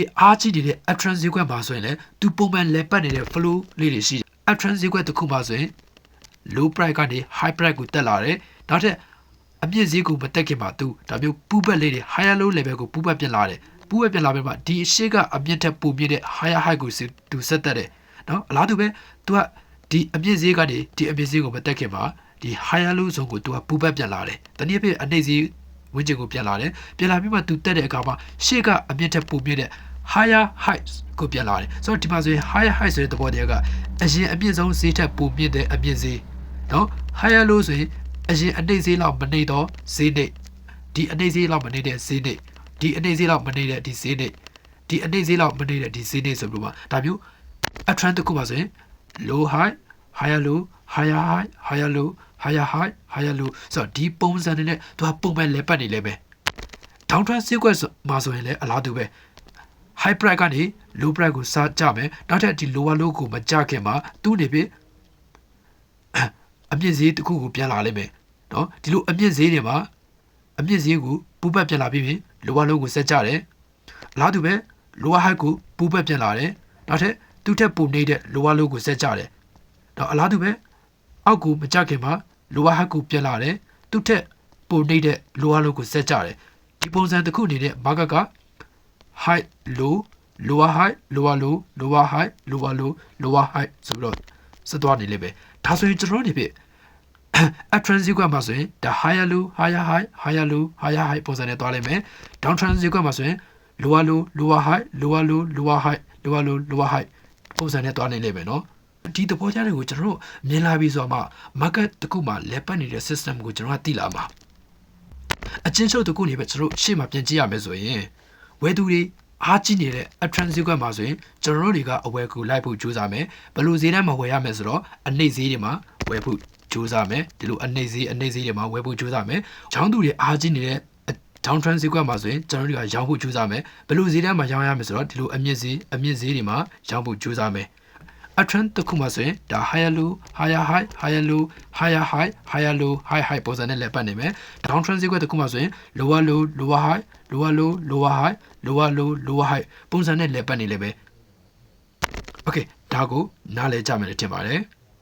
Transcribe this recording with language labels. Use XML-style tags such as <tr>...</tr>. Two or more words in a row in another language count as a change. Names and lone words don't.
<my>အားကြီးနေတဲ့ uptrend ဈေးကွက်မှာဆိုရင်လည်းသူပုံမှန်လဲပတ်နေတဲ့ flow လေးတွေရှိတယ် uptrend ဈေးကွက်တစ်ခုမှာဆိုရင်</my> <en>low price</en> <my>ကနေ</my> <en>high price</en> <my>ကိုတက်လာတယ်နောက်ထပ်အမြင့်ဈေးကိုမတက်ခင်မှာသူဒါမျိုးပူးပတ်လေးတွေ</my> <en>higher low level</en> <my>ကိုပူးပတ်ပြလာတယ်ပူးပတ်ပြလာပြီးမှဒီအရှိကအမြင့်ထက်ပိုမြင့်တဲ့</my> <en>higher high</en> <my>ကိုသူဆက်တက်တယ်နော်အလားတူပဲသူကဒီ အမြင့်ဈေးကနေဒီအမြင့်ဈေးကိုမတက်ခင်မှာဒီ</my> <en>higher low</en> <my>ဇုံကိုသူကပူးပတ်ပြလာတယ်တနည်းအားဖြင့်အနှိမ့်ဈေးဝန်းကျင်ကိုပြန်လာတယ်ပြန်လာပြီးမှသူတက်တဲ့အခါမှာရှေ့ကအမြင့်ထက်ပိုမြင့်တဲ့</my> <en>higher high</en> <my>ကိုပြန်လာတယ်ဆိုတော့ဒီမှာဆိုရင်</my> <en>higher high</en> <my>ဆိုတဲ့သဘောတရားကအရင်အမြင့်ဆုံးဈေးထက်ပို မြင့်တဲ့အမြင့်ဈေးနော် higher low ဆိုရင်အရင်အနှိမ့်ဈေးလောက်မနေတော့ဈေးနှိမ့်ဒီအနှိမ့်ဈေးလောက်မနေတဲ့ဈေးနှိမ့်ဒီအနှိမ့်ဈေးလောက်မနေတဲ့ဒီဈေးနှိမ့်ဒီအနှိမ့်ဈေးလောက်မနေတဲ့ဒီဈေးနှိမ့်ဆိုပြီးတော့ဒါမျိုး uptrend တစ်ခု ပါဆိုရင်</my> <en>low high higher low higher high higher low higher high higher low</en> <my>ဆိုတော့ဒီပုံစံတွေနဲ့သူကပုံမှန်လဲပတ်နေလဲပဲ downtrend ဈေးကွက်မှာဆိုရင် လည်းအလားတူပဲ</my> <en>high price</en> <my>ကနေ</my> <en>low price</en> <my>ကိုစကြမယ်နောက်ထပ်ဒီ</my> <en>lower low</en> <my>ကိုမကြခင်မှာသူ့နေပြီအမြင့် ဈေးတစ်ခုကိုပြန်လာလိမ့်မယ်နော်ဒီလိုအမြင့်ဈေးတွေမှာအမြင့်ဈေးကိုပူပတ်ပြန်လာပြီးပြီ</my> <en>lower low</en> <my>ကိုဆက်ကြတယ်အလားတူပဲ</my> <en>lower high</en> <my>ကိုပူပတ်ပြန်လာတယ်နောက်ထပ်သူ့ထက်ပိုနေတဲ့</my> <en>lower low</en> <my>ကိုဆက်ကြတယ်နော်အလားတူပဲအောက်ကိုမကြခင်မှာ</my> <en>lower high</en> <my>ကိုပြန်လာတယ်သူ့ထက်ပိုနေတဲ့</my> <en>lower low</en> <my>ကိုဆက်ကြတယ်ဒီပုံစံတစ်ခုအနေနဲ့ market က</my> <en>high low lower high lower low lower high lower low lower high</en> <my>ဆိုပြီးတော့ဆက်သွားနေလိမ့်မယ်ဒါဆိုရင်ကျွန်တော်နေပြီuptrend ဈေးကွက်မှာဆိုရင်</my> <en>the higher low higher high higher low higher high</en> <my>ပုံစံနဲ့သွားလိမ့်မယ် downtrend ဈေးကွက်မှာဆိုရင်</my> <en>lower low lower high lower low lower high lower low lower high</en> <my>ပုံစံနဲ့သွားနေလိမ့်မယ်နော်ဒီသဘောတရားတွေကိုကျွန်တော်တို့မြင်လာပြီးဆိုမှ market တစ်ခုမှာလဲပတ်နေတဲ့ system ကိုကျွန်တော်ကသိလာမှာအချင်း ချုပ်တစ်ခုနေပဲကျွန်တော်ရှေ့မှာပြင်ကြည့်ရမယ်ဆိုရင်ဝယ်သူတွေအားကြီးနေတဲ့ uptrend ဈေးကွက်မှာဆိုရင်ကျွန်တော်တို့တွေကအဝယ်ကိုလိုက်ဖို့ ကြိုးစားမယ်ဘယ်လိုဈေးတန်းမှာဝယ်ရမယ်ဆိုတော့အနှိမ့်ဈေးတွေမှာဝယ်ဖို့ကြိုးစားမယ် ဒီလိုအနှိမ့်ဈေးတွေမှာဝယ်ဖို့ကြိုးစားမယ်ရောင်းသူတွေအားကြီးနေတဲ့ downtrend ဈေးကွက်မှာဆိုရင်ကျွန်တော်တို့ကရောင်းဖို့ကြိုးစားမယ်ဘယ်လိုဈေးတန်းမှာရောင်းရမယ်ဆိုတော့ဒီလိုအမြင့်ဈေးတွေမှာရောင်းဖို့ကြိုးစားမယ် uptrend တစ်ခုမှဆိုရင်ဒါ</my> <en>higher low higher high higher low higher high higher low high high</en> <my>ပုံစံနဲ့လဲပတ်နေမယ် downtrend ဈေးကွက်တစ်ခုမှဆိုရင်</my> <en>lower low lower high lower low lower high lower low lower high</en> <my>ပုံစံနဲ့လဲပတ်နေလဲပဲ okay ဒါကိုနားလည်ကြမယ်လို့ထင်ပါတယ်</my>